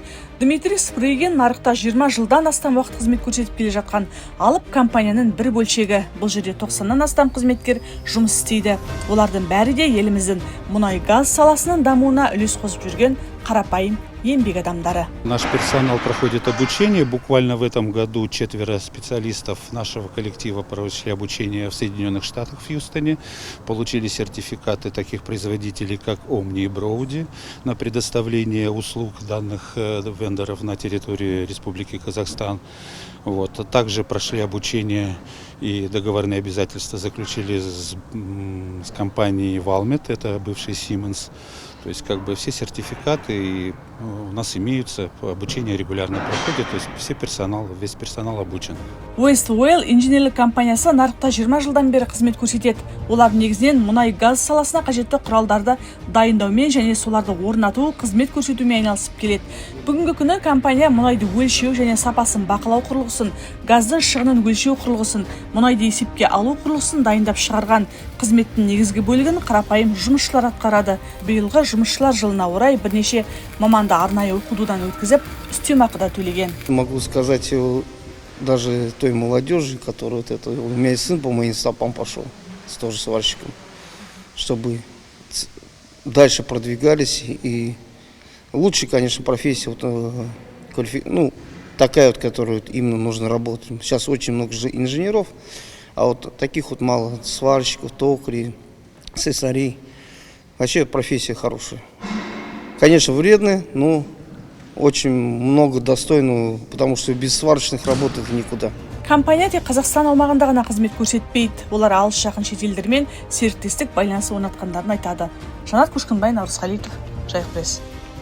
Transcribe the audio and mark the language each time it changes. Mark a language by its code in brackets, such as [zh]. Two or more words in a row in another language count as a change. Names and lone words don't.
[kk] Дмитрий Спрейген нарықта 20 жылдан астам уақыт қызмет көрсетіп келе жатқан алып компанияның бір бөлшегі. Бұл жерде 90-нан астам қызметкер жұмыс істейді. Олардың бәрі де еліміздің мұнай-газ саласының дамуына үлес қосып жүрген қарапайым еңбек адамдары. [ru] Наш персонал проходит обучение. Буквально в этом году 4 специалистов нашего коллектива прошли обучение в Соединенных Штатах, в Хьюстоне. Получили сертификаты таких производителей, как Omni и Brody, на предоставление услуг данных вендоров на территории Республики Казахстан. Также прошли обучение и договорные обязательства заключили с компанией Valmet, это бывший Siemens. То есть все сертификаты у нас имеются, обучение регулярно проходит, то есть весь персонал обучен. [kk] West Oil инженерлік компаниясы нарықта 20 жылдан бері қызмет көрсетеді. Олар негізінен мұнай-газ саласына қажетті құралдарды дайындаумен және соларды орнату, қызмет көрсетумен айналысып келеді. Бүгінгі күні компания мұнайды өлшеу және сапасын бақылау құрылғысын, газдың шығынын өлшеу құрылғысын, мұнайды есепке алу құрылғысын дайындап шығарған. Қызметтің негізгі бөлігін қарапайым жұмысшылар атқарады. Биылғы жұмысшылар жылына орай бірнеше маманды арнайы оқытудан өткізіп, үстемақы төлеген. [ru] Могу сказать даже той молодежи, которая у меня сын по моим стопам пошел, тоже сварщиком, чтобы дальше продвигались и лучше, конечно, профессия, такая которую именно нужно работать. Сейчас очень много инженеров, а таких мало сварщиков, токарей, слесарей. Вообще профессия хорошая. Конечно, вредная, но очень много достойного, потому что без сварочных работ это никуда. [kk] Компания тек Қазақстан аумағында ғана қызмет көрсетпейді. Олар алыс жақын шетелдермен серіктестік байланыс орнатқандарын айтады. Жанат Көшкінбай, Наурыз Халитов, Жайық пресс.